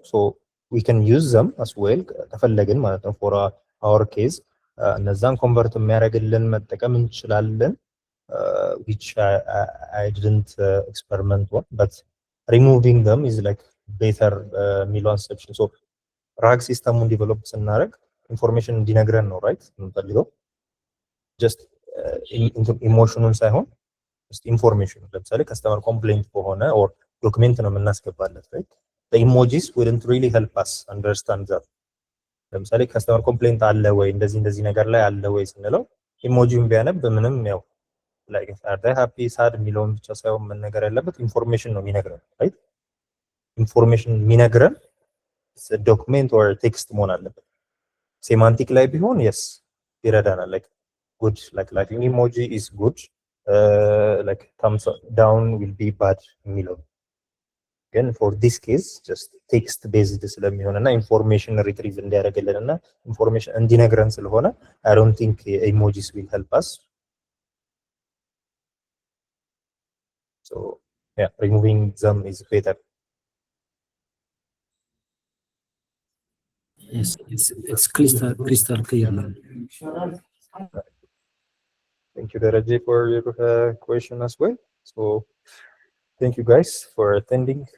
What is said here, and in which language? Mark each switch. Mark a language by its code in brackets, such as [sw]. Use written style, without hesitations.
[am] So we can use them as well ከፈለግን ማለት ነው for our case እነዛን ኮንቨርት የሚያደርግልን መጠቀም እንችላለን. [en] Which I didn't experiment on, but removing them is like better የሚለው section. [am] So RAG ሲስተሙን ዲቨሎፕ ስናደርግ ኢንፎርሜሽን እንዲነግረን ነው right የምንፈልገው just ኢሞሽኑን ሳይሆን just ኢንፎርሜሽን። ለምሳሌ ከስተመር ኮምፕሌንት ከሆነ or ዶክመንት ነው የምናስገባለት right the emojis wouldn't really help us understand that. ለምሳሌ ከስተመር ኮምፕሌንት አለ ወይ እንደዚህ ነገር ላይ አለ ወይ ስንለው ኢሞጂውን ቢያነብ ምንም ያው like are they happy sad የሚለውን ብቻ ሳይሆን ምን ነገር ያለበት ኢንፎርሜሽን ነው የሚነግረን right ኢንፎርሜሽን የሚነግረን ዶክመንት or ቴክስት መሆን አለበት። ሴማንቲክ ላይ ቢሆን yes ይረዳናል like good like laughing emoji is good [en] like thumbs down will be bad የሚለው ግን for this case just text based ስለሚሆንና ኢንፎርሜሽን ሪትሪቭ እንዲያደርግልንና ኢንፎርሜሽን እንዲነግረን ስለሆነ I don't think emojis will help us. So yeah, removing them is better. yes, it's crystal clear now. Thank you, Daraji, for your question as well. So thank you guys for attending.